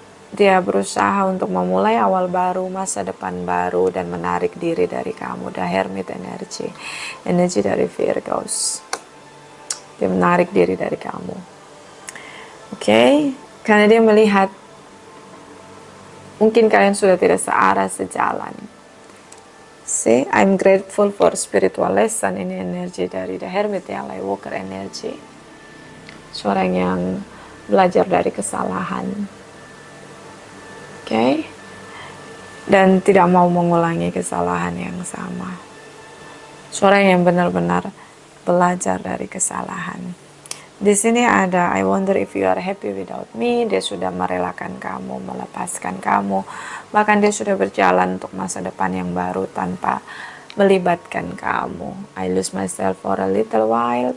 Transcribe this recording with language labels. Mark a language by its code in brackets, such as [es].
[id] Dia berusaha untuk memulai awal baru, masa depan baru, dan menarik diri dari kamu. The Hermit energy. Energi dari Virgos. Dia menarik diri dari kamu. Oke, karena dia melihat mungkin kalian sudah tidak searah, sejalan. [en] See, I'm grateful for spiritual lesson. [id] Ini energi dari The Hermit, ya, Light Walker energy. Seorang yang belajar dari kesalahan. Oke, dan tidak mau mengulangi kesalahan yang sama. Seorang yang benar-benar belajar dari kesalahan. Di sini ada, [en] I wonder if you are happy without me. [id] Dia sudah merelakan kamu, melepaskan kamu. Bahkan dia sudah berjalan untuk masa depan yang baru tanpa melibatkan kamu. [en] I lose myself for a little while.